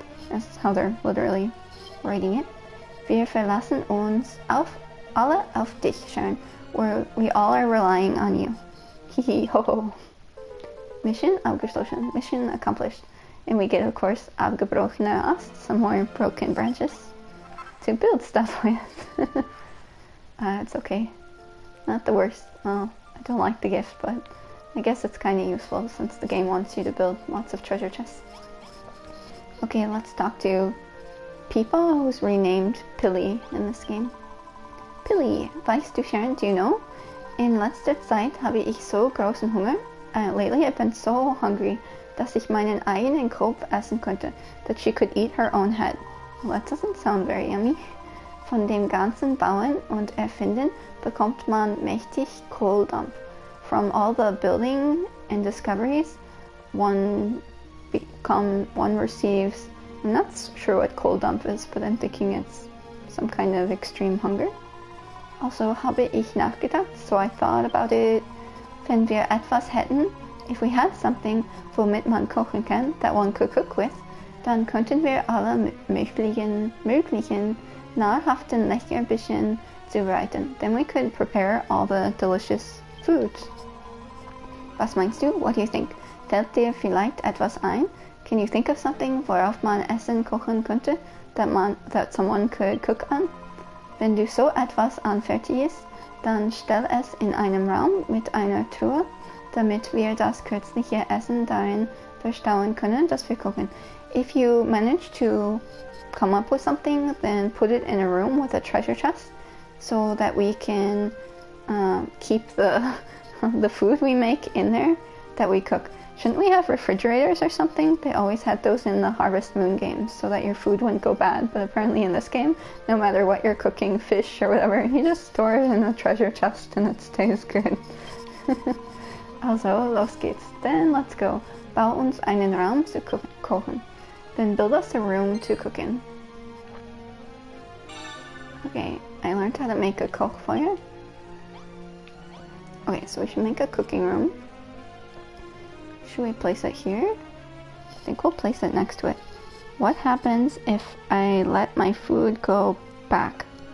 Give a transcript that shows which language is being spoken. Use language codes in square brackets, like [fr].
[en] That's how they're literally writing it. [de] Wir verlassen uns alle auf dich, Sharon. [en] We all are relying on you. Hihi ho ho. [de] Mission abgeschlossen. [en] Mission accomplished. And we get, of course, abgebrochene Ast, some more broken branches to build stuff with. It's okay. Not the worst. Well, I don't like the gift, but I guess it's kind of useful since the game wants you to build lots of treasure chests. Okay, let's talk to Pipa, who's renamed Pilly in this game. [de] Pilly, weißt du, Sharon, [en] do you know? [de] In letzter Zeit habe ich so großen Hunger. [en] Lately I've been so hungry, [de] dass ich meinen eigenen Kopf essen könnte. [en] That she could eat her own head. Well, that doesn't sound very yummy. [de] Von dem ganzen Bauen und Erfinden bekommt man mächtig Kohldampf. [en] From all the building and discoveries, one receives, I'm not sure what Kohldampf is, but I'm thinking it's some kind of extreme hunger. [de] Also habe ich nachgedacht, [en] so I thought about it. [de] Wenn wir etwas hätten, [en] if we had something, [de] womit man kochen kann, [en] that one could cook with, [de] dann könnten wir alle möglichen nahrhaften Leckerbischen zubereiten. [en] Then we could prepare all the delicious foods. [de] Was meinst du? [en] What do you think? [de] Fällt dir vielleicht etwas ein? [en] Can you think of something, [de] worauf man Essen kochen könnte, [en] that someone could cook on? [de] Wenn du so etwas anfertigst, dann stell es in einem Raum mit einer Truhe, damit wir das köstliche Essen darin verstauen können, das wir kochen. [en] If you manage to come up with something, then put it in a room with a treasure chest, so that we can keep the food we make in there that we cook. Shouldn't we have refrigerators or something? They always had those in the Harvest Moon games so that your food wouldn't go bad, but apparently in this game, no matter what you're cooking, fish or whatever, you just store it in a treasure chest and it stays good. [de] Also, los geht's. [en] Then let's go. [de] Bau uns einen Raum zu kochen. [en] Then build us a room to cook in. Okay, I learned how to make a Kochfeuer. Okay, so we should make a cooking room. Should we place it here? I think we'll place it next to it. What happens if I let my food go back?